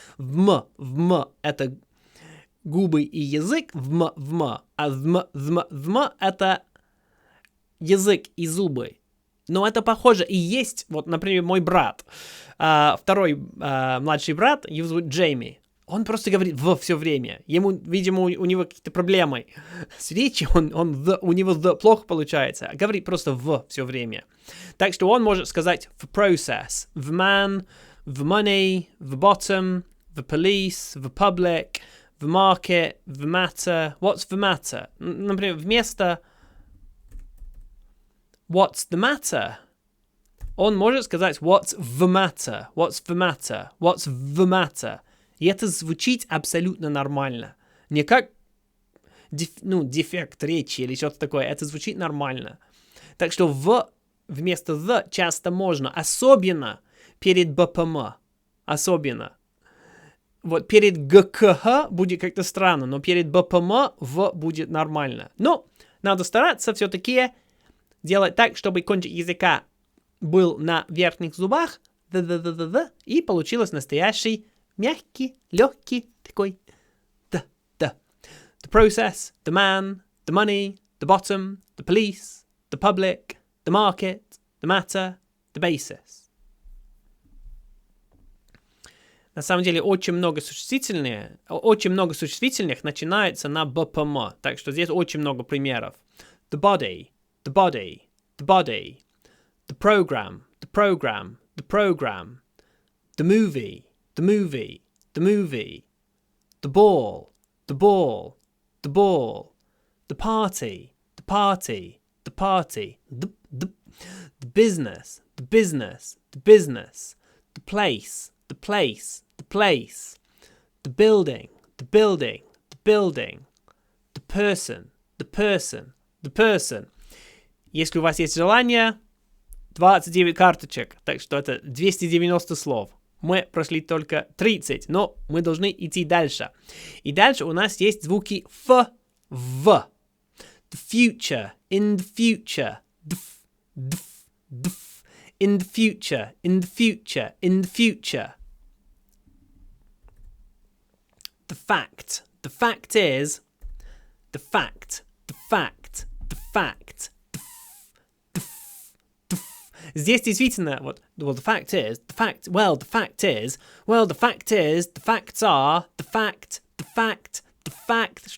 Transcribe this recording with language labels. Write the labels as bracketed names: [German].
[Russian] В это губы и язык, а это язык и зубы. Но это похоже. И есть, вот, например, мой брат, второй младший брат, его зовут Джейми. Он просто говорит «в» все время. Ему, видимо, у него какие-то проблемы с речью, у него «the» плохо получается. Говорит просто «в» все время. Так что он может сказать [English] «the process», «the man», «the money», «the bottom», «the police», «the public», «the market», «the matter». What's the matter? [Russian] Например, вместо [English] «what's the matter?» [Russian] он может сказать [English] «what's the matter», «what's the matter», «what's the matter». [Russian] И это звучит абсолютно нормально. Не как дефект речи или что-то такое. Это звучит нормально. Так что вместо «the» часто можно. Особенно перед БПМ. Особенно. Вот перед ГКХ будет как-то странно, но перед БПМ «в» будет нормально. Но надо стараться все-таки делать так, чтобы кончик языка был на верхних зубах, и получилось настоящий мягкий, легкий, такой да. [English] The process, the man, the money, the bottom, the police, the public, the market, the matter, the basis. [Russian] На самом деле очень много существительных начинается на БПМ, так что здесь очень много примеров. [English] The body, the body, the body, the program, the program, the program, the movie, the movie, the movie, the ball, the ball, the ball, the party, the party, the party, the business, the business, the business, place, the place, the place, the building, the building, the building, the person, the person, the person. [Russian] Если у вас есть желание, 29 карточек, так что это 290 слов. Мы прошли только 30, но мы должны идти дальше. И дальше у нас есть звуки ф, в. [English] The future, in the future, df, df, df, in the future, in the future, in the future. The fact is, the fact, the fact, the fact, [Russian] Здесь действительно, вот, [English] well, the fact is, the fact, well, the fact is, well, the fact is, the facts are, the fact, the fact, the fact.